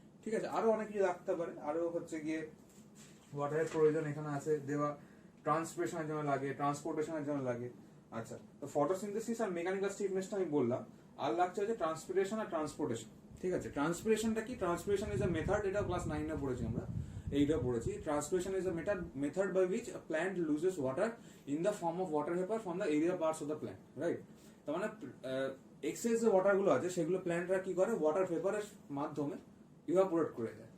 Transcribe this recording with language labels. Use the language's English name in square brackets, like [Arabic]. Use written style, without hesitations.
[Bangla] ঠিক আছে, আরো অনেক কিছু রাখতে পারে, আরো হচ্ছে গিয়ে ওয়াটারের প্রয়োজন এখানে আছে দেওয়া, ট্রান্সপিরেশনের জন্য লাগে, ট্রান্সপোর্টেশনের জন্য লাগে। আচ্ছা, তো ফটোসিনথেসিস আর মেকানিক্যাল স্টিফনেসটা আমি বললাম, আর লাগছে হচ্ছে ট্রান্সপিরেশন আর ট্রান্সপোর্টেশন। ঠিক আছে, ট্রান্সপিরেশনটা কি? [English] transpiration is a method, [Bangla] এটা ক্লাস 9 এ পড়েছি আমরা, এইটা পড়েছি। [English] Transpiration is a method by which a plant loses water in the form of water vapor from the area parts of the plant, right. [Bangla] তার মানে এক্সেস যে ওয়াটার গুলো আছে সেগুলো প্ল্যান্টরা কি করে, ওয়াটার ভেপারের মাধ্যমে ইভাপোরেট করে দেয়।